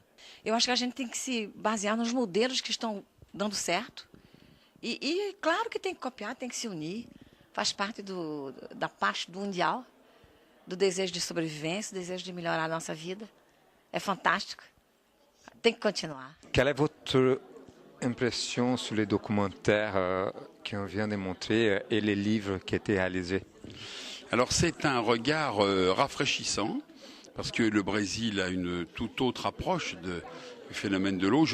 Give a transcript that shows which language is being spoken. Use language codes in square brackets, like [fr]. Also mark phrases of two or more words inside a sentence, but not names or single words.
[pt] Eu acho que a gente tem que se basear nos modelos que estão dando certo. E claro que tem que copiar, tem que se unir. Faz parte da parte do mundial, do desejo de sobrevivência, do desejo de melhorar a nossa vida. É fantástico. Tem que continuar. [fr] Quelle est votre impression sur les documentaires qu'on vient de montrer et les livres qui étaient réalisés? Alors c'est un regard rafraîchissant parce que le Brésil a une toute autre approche du phénomène de l'eau.